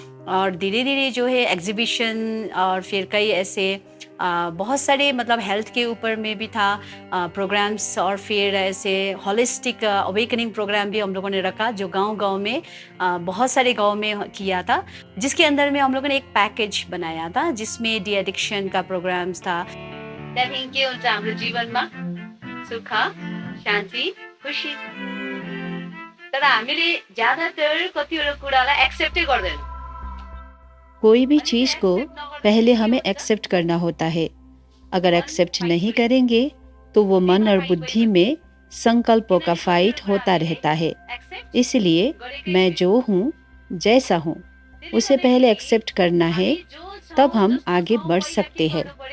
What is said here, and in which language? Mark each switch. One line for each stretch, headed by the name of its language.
Hindi: और धीरे धीरे जो है एग्जीबिशन और फिर कई ऐसे बहुत सारे मतलब हेल्थ के ऊपर में भी था प्रोग्राम्स, और फिर ऐसे होलिस्टिक अवेकनिंग प्रोग्राम भी हम लोगों ने रखा जो गांव-गांव में बहुत सारे गांव में किया था, जिसके अंदर में हम लोगों ने एक पैकेज बनाया था जिसमें डी एडिक्शन का प्रोग्राम्स था।
Nepali: त्यहाँदेखि के हुन्छ हाम्रो जीवनमा सुख शान्ति खुसी, तर हामीले ज्यादातर कतिवटा कुरालाई एक्सेप्टै गर्दैन।
Hindi: कोई भी चीज को पहले हमें एक्सेप्ट करना होता है। अगर एक्सेप्ट नहीं करेंगे तो वो मन और बुद्धि में संकल्पों का फाइट होता रहता है। इसलिए मैं जो हूँ जैसा हूँ उसे पहले एक्सेप्ट करना है, तब हम आगे बढ़ सकते हैं।